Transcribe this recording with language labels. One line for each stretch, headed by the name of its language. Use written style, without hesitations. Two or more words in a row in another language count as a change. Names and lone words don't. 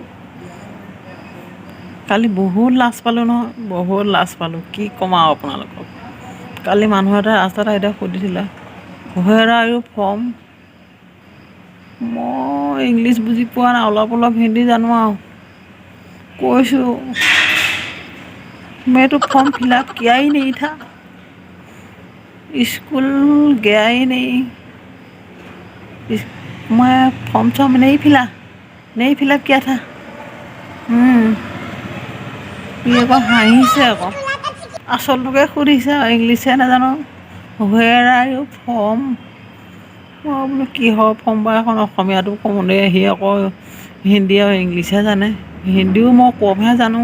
Assamese: কালি বহুত লাজ পালোঁ নহয়, বহুত লাজ পালোঁ। কি ক'ম আৰু আপোনালোকক। কালি মানুহ এটা ৰাস্তাত আইতা সুধিছিলে
English: where are you from.
Assamese: মই ইংলিছ বুজি পোৱা নাই, অলপ অলপ হিন্দী জানো আৰু কৈছোঁ
Hindi: मैं तो फॉर्म फिलअप किया ही नहीं था, स्कूल गया ही नहीं, मैं फॉर्म सॉर्म नहीं फिलअप किया था।
Assamese: ই আকৌ হাঁহিছে আকৌ, আচলটোকে সুধিছে আৰু ইংলিছে নাজানো।
English: Where are you from.
Assamese: মই বোলো কিহৰ ফৰ্ম বা এখন, অসমীয়াটো কওঁতে সি আকৌ হিন্দী আৰু ইংলিছহে জানে, হিন্দীও মই কমহে জানো।